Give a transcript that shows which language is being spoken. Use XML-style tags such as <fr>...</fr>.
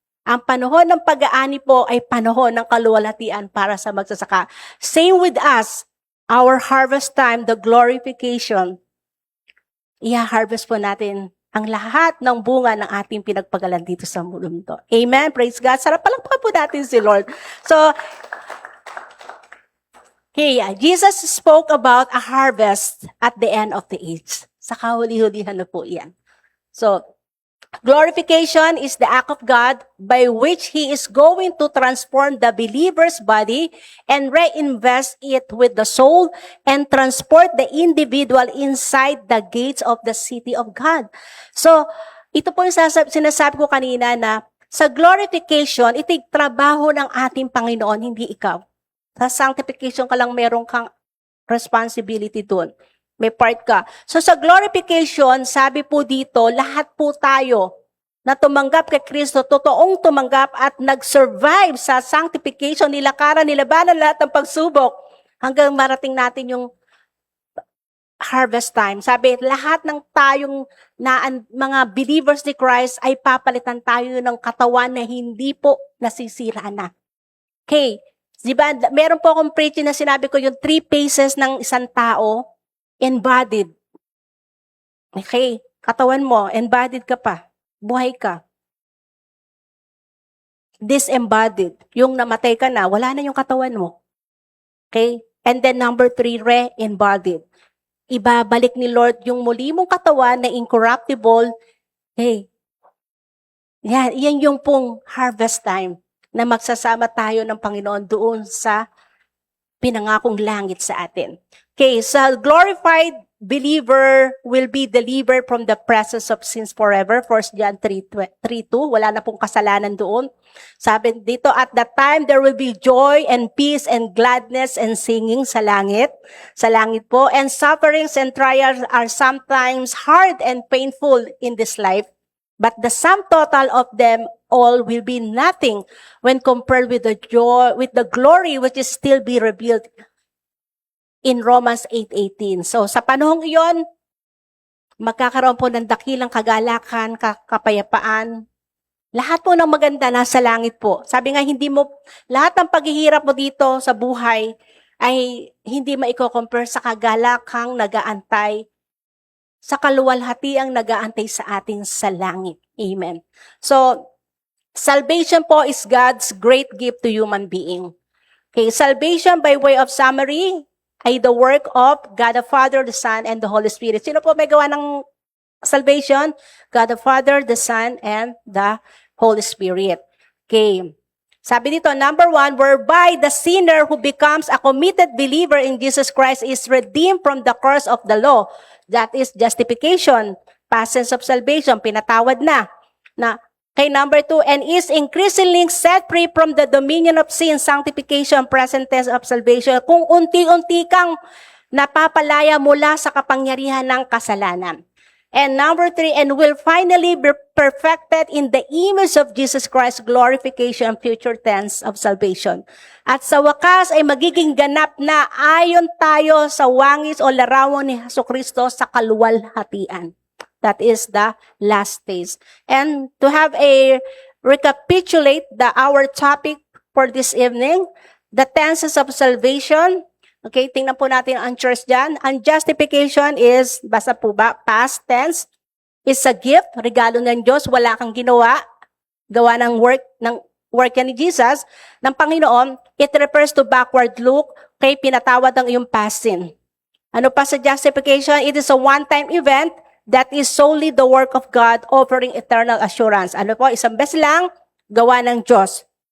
<tl>Ang panahon ng pag-aani po ay panahon ng kaluwalhatian para sa magsasaka.</tl> <en>Same with us, our harvest time, the glorification,</en> <tl>i-harvest po natin ang lahat ng bunga ng ating pinagpagalan dito sa mundo. Amen.</tl> <en>Praise God.</en> <tl>Sarap palakpakan po natin si Lord.</tl> <en>So, okay, Jesus spoke about a harvest at the end of the age.</en> <tl>Sa kahuli-hulihan na po yan.</tl> <en>So, glorification is the act of God by which He is going to transform the believer's body and reinvest it with the soul and transport the individual inside the gates of the city of God.</en> <tl>So, ito po yung sinasabi ko kanina na sa glorification, ito'y trabaho ng ating Panginoon, hindi ikaw. Sa sanctification ka lang meron kang responsibility doon. May part ka. So sa glorification, sabi po dito, lahat po tayo na tumanggap kay Kristo, totoong tumanggap at nag-survive sa sanctification, nilakaran, nilabanan lahat ng pagsubok hanggang marating natin yung harvest time. Sabi, lahat ng tayong mga believers ni Christ ay papalitan tayo ng katawan na hindi po nasisira na. Okay. Diba, meron po akong preaching na sinabi ko yung 3 phases ng isang tao, embodied. Okay, katawan mo, embodied ka pa, buhay ka. Disembodied, yung namatay ka na, wala na yung katawan mo.</tl> <en>Okay, and then number 3, re-embodied.</en> <tl>Ibabalik ni Lord yung muli mong katawan na incorruptible. Okay, yan yung pong harvest time na magsasama tayo ng Panginoon doon sa pinangakong langit sa atin.</tl> <en>Okay, so glorified believer will be delivered from the presence of sins forever.</en> <tl>1 John 3:2. Wala na pong kasalanan doon. Sabi dito,</tl> <en>at that time there will be joy and peace and gladness and singing</en> <tl>sa langit. Sa langit po.</tl> <en>And sufferings and trials are sometimes hard and painful in this life. But the sum total of them all will be nothing when compared with the joy, with the glory which is still be revealed in Romans 8:18.</en> <tl>So sa panahong iyon, magkakaroon po ng dakilang kagalakan, kapayapaan. Lahat po ng maganda nasa langit po. Sabi nga, lahat ng paghihirap mo dito sa buhay ay hindi maiko-compare sa kagalakang nagaantay, sa kaluwalhatiang nagaantay sa atin sa langit. Amen.</tl> <en>So, salvation po is God's great gift to human being. Okay, salvation by way of summary ay the work of God the Father, the Son, and the Holy Spirit.</en> <tl>Sino po may gawa ng salvation?</tl> <en>God the Father, the Son, and the Holy Spirit. Okay.</en> <tl>Sabi dito,</tl> <en>number 1, whereby the sinner who becomes a committed believer in Jesus Christ is redeemed from the curse of the law. That is justification, past tense of salvation,</en> <tl>pinatawad na.</tl> <en>Okay, number 2, and is increasingly set free from the dominion of sin, sanctification, present tense of salvation.</en> <tl>Kung unti-unti kang napapalaya mula sa kapangyarihan ng kasalanan.</tl> <en>And number 3, and will finally be perfected in the image of Jesus Christ, glorification, future tense of salvation.</en> <tl>At sa wakas ay magiging ganap na ayon tayo sa wangis o larawan ni Jesucristo sa kaluwalhatian.</tl> <en>That is the last phase. And to have a recapitulate our topic for this evening, the tenses of salvation.</en> <tl>Okay, tingnan po natin ang church dyan. Ang justification is, basta po ba,</tl> <en>past tense, is a gift,</en> <tl>regalo ng Diyos, wala kang ginawa, gawa ng work yan ni Jesus, ng Panginoon.</tl> <en>It refers to backward look, okay,</en> <tl>pinatawad ang iyong</tl> <en>past sin.</en> <tl>Ano pa sa justification?</tl> <en>It is a one-time event that is solely the work of God, offering eternal assurance.</en> <tl>Ano po, isang beses lang, gawa ng Diyos.</tl>